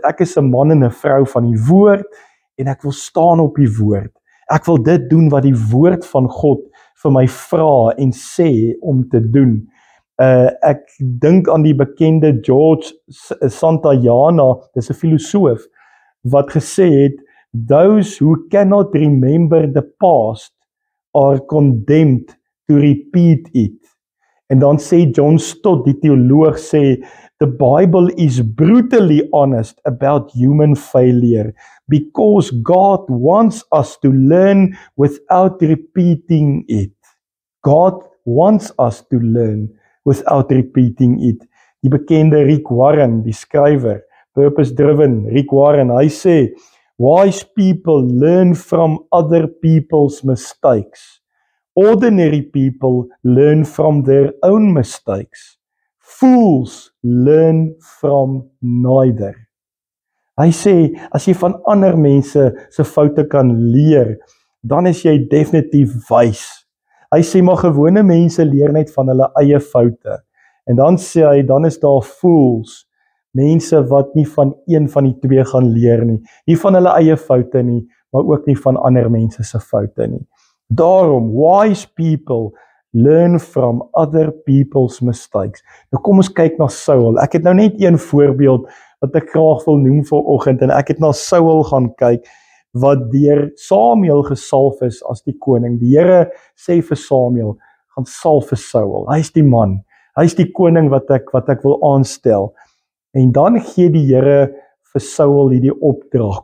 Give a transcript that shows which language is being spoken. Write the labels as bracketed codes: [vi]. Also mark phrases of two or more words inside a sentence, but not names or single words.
[af] Ek is 'n man en 'n vrou van die woord, en ek wil staan op die woord. Ek wil dit doen wat die woord van God vir my vra en sê om te doen. Ek dink aan die bekende George Santayana, dis 'n filosoof, wat gesê het, [en] those who cannot remember the past are condemned to repeat it. [af] En dan sê John Stott, die teoloog, sê, [en] the Bible is brutally honest about human failure, because God wants us to learn without repeating it. God wants us to learn without repeating it. [af] Die bekende Rick Warren, die skrywer, Purpose Driven, Rick Warren, hy sê, [en] wise people learn from other people's mistakes. Ordinary people learn from their own mistakes. Fools learn from neither. [af] Hy sê, as jy van ander mense se foute kan leer, dan is jy definitief wys. Hy sê, maar gewone mense leer net van hulle eie foute. En dan sê hy, dan is daar fools, mense wat nie van een van die twee gaan leer nie. Nie van hulle eie foute nie, maar ook nie van ander mense se foute nie. Daarom, [en] wise people learn from other people's mistakes. [af] Nou kom ons kyk na Saul. Ek het nou net een voorbeeld wat ek graag wil noem vanoggend, en ek het na Saul gaan kyk, wat deur Samuel gesalf is as die koning. Die Here sê vir Samuel, gaan salf vir Saul. Hy is die man. Hy is die koning wat ek wil aanstel. En dan gee die Here vir Saul hierdie opdrag.